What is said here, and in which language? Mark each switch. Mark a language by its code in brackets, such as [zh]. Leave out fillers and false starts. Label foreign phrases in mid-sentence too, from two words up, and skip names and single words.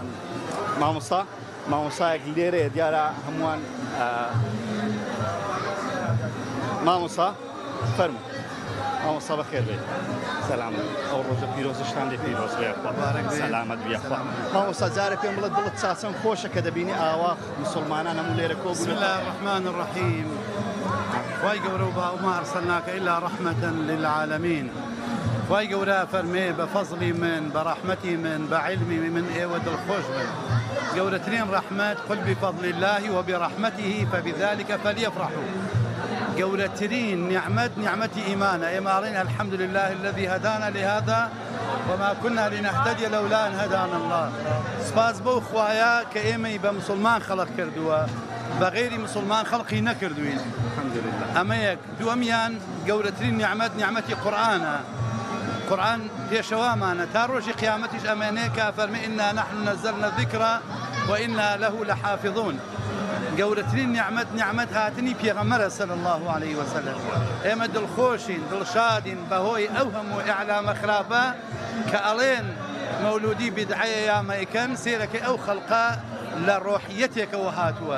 [ckb] مامۆستایەک لێرەیە دیارە هەمووان مامۆستا فەرمو مامۆستا بەخێر بێت سەلام ئەو ڕۆژە پیرۆزشتان لێ پیرۆز بێ سەلامەت بێخوا مامۆستا جارە پێم بڵێت دڵت چاچەند خۆشە کە دەبینی ئاوا موسڵمانان هەموو لێرە کۆبوون [ar] بسم الله الرحمن الرحيم [ckb] خوای گەورە و [ar] وما أرسلناك إلا رحمة للعالمين [ckb] خوای گەورە فەرمێ بە فەزڵی من بە ڕەحمەتی من بە عیلمی من ئێوە دڵخۆش بن گەورەترین ڕەحمەت [ar] قل بفضل الله وبرحمته فبذلك فليفرحوا [ckb] گەورەترین نعمەتی ئیمانە ئێماڵین [ar] الحمد لله الذي هدانا لهذا وما كنا لنهتدي لولا أن هدانا الله [ckb] سپاس بەو خوایە کە ئێمەی بە مسلمان خەڵق کردووە بە غێری مسلمان خەڵقی نەکردوین الحەمدولله ئەمە یەک دووەمیان گەورەترین نیعمەتی قورئانە قورئان پێشەوامانە تا ڕۆژی قیامەتیش ئەمێنێ کە فەرمێ [ar] ئینا نحن نزلنا الذکر وإنا له لحافظون [ckb] گەورەترین نیعمەت هاتنی پێغەمبەرە [ar] صلی الله علیه وسلم [ckb] ئێمە دڵخۆشین دڵشادین بەهۆی ئەو هەموو ئیعلامە خراپە کە ئەڵێن مەولودی بیدعەیە یا مەیکەن سێرەکەی ئەو خەڵقە لە ڕۆحیەتێکەوە هاتووە.